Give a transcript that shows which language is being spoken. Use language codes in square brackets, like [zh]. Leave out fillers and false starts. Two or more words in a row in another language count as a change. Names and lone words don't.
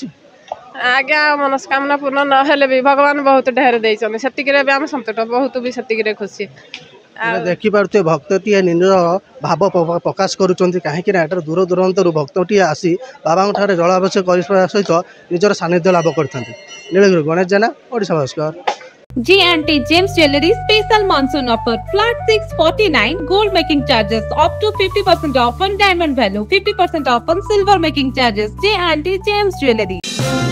[or] ଆଜ୍ଞା ମନସ୍କାମନା ପୂର୍ଣ୍ଣ ନହେଲେ ବି ଭଗବାନ ବହୁତ ଢେର ଦେଇଛନ୍ତି ସେତିକିରେ ବି ଆମେ ସନ୍ତୁଷ୍ଟ ବହୁତ ବି ସେତିକିରେ ଖୁସି। ଏବେ ଦେଖିପାରୁଥିବେ ଭକ୍ତଟିଏ ନିଜର ଭାବ ପ୍ରକାଶ କରୁଛନ୍ତି କାହିଁକି ନା ଏଠାରୁ ଦୂର ଦୂରାନ୍ତରୁ ଭକ୍ତଟିଏ ଆସି ବାବାଙ୍କ ଠାରେ ଜଳାଭିଷେକ କରିବା ସହିତ ନିଜର ସାନ୍ନିଧ୍ୟ ଲାଭ କରିଥାନ୍ତି। ନୀଳଗିରି ଗଣେଶ ଜେନା ଓଡ଼ିଶା ଭାସ୍କର। [en] J&T James Jewelry special monsoon offer flat 649 gold making charges up to 50% off on diamond value 50% off on silver making charges J&T James Jewelry